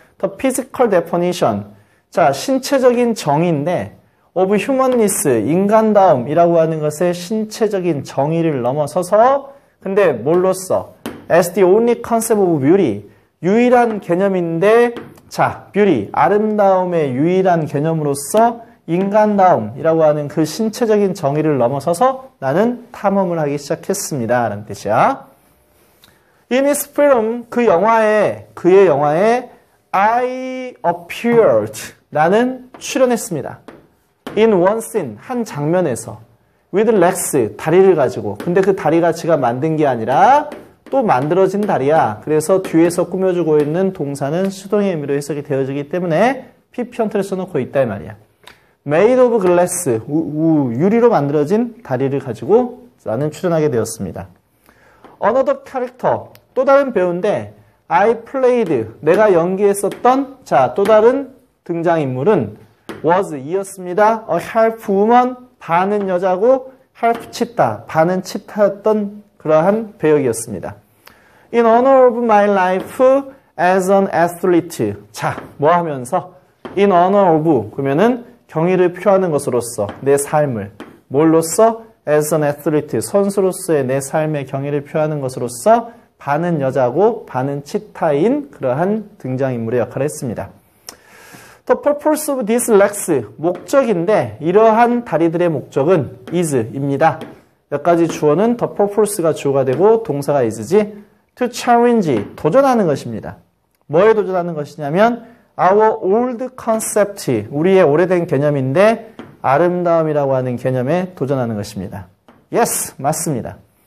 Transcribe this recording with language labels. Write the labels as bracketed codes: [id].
[en] The physical definition, [ko] 자, 신체적인 정의인데 [en] of humanness, [ko] 인간다움이라고 하는 것의 신체적인 정의를 넘어서서 근데 뭘로써? [en] as the only concept of beauty, [ko] 유일한 개념인데 자, beauty, 아름다움의 유일한 개념으로서 인간다움이라고 하는 그 신체적인 정의를 넘어서서 나는 탐험을 하기 시작했습니다 라는 뜻이야. [en] In his film, [ko] 그의 영화에 [en] I appeared, [ko] 나는 출연했습니다. [en] In one scene, [ko] 한 장면에서 [en] with legs, [ko] 다리를 가지고. 근데 그 다리가 지가 만든 게 아니라 또 만들어진 다리야. 그래서 뒤에서 꾸며주고 있는 동사는 수동의 의미로 해석이 되어지기 때문에 PP 형태를 써놓고 있다 이 말이야. [en] made of glass, [ko] 유리로 만들어진 다리를 가지고 나는 출연하게 되었습니다. [en] Another character, [ko] 또 다른 배우인데 [en] I played, [ko] 내가 연기했었던 자, 또 다른 등장인물은 was, 이었습니다. [en] A half woman, [ko] 반은 여자고 half 치타, 반은 치타였던 그러한 배역이었습니다. [en] In honor of my life as an athlete. [ko] 자, 뭐 하면서 [en] in honor of, [ko] 그러면은 경의를 표하는 것으로서 내 삶을, 뭘로써? [en] as an athlete, [ko] 선수로서의 내 삶의 경의를 표하는 것으로서 반은 여자고 반은 치타인 그러한 등장인물의 역할을 했습니다. [en] The purpose of these legs, [ko] 목적인데 이러한 다리들의 목적은 is입니다. 몇 가지 주어는 the purpose가 주어가 되고 동사가 is지. [en] to challenge, [ko] 도전하는 것입니다. 뭐에 도전하는 것이냐면 [en] our old concept, [ko] 우리의 오래된 개념인데 아름다움이라고 하는 개념에 도전하는 것입니다. Yes, 맞습니다.